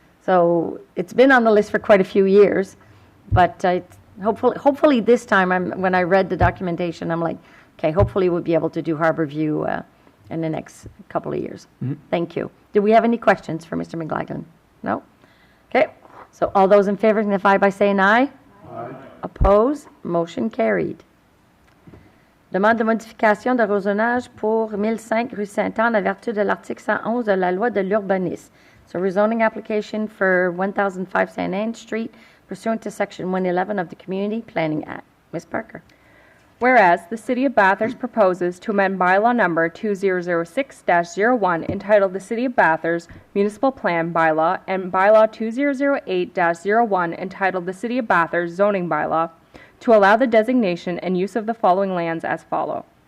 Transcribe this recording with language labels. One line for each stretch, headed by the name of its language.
English: So it's been on the list for quite a few years, but hopefully this time, when I read the documentation, I'm like, okay, hopefully we'll be able to do Harborview in the next couple of years. Mm-hmm. Thank you. Do we have any questions for Mr. McLaughlin? No? Okay. So all those in favor signify by saying aye. Aye. Oppose? Motion carried.
French: Demande de modification d'arrosonnage pour 1005 rue Sainte-Anne en vertu de l'article 111 de la loi de l'urbanisme.
English: So rezoning application for 1005 St. Anne Street pursuant to Section 111 of the Community Planning Act. Ms. Parker. Whereas the City of Bathurst proposes to amend bylaw number 2006-01 entitled the City of Bathurst Municipal Plan Bylaw and bylaw 2008-01 entitled the City of Bathurst Zoning Bylaw to allow the designation and use of the following lands as follow.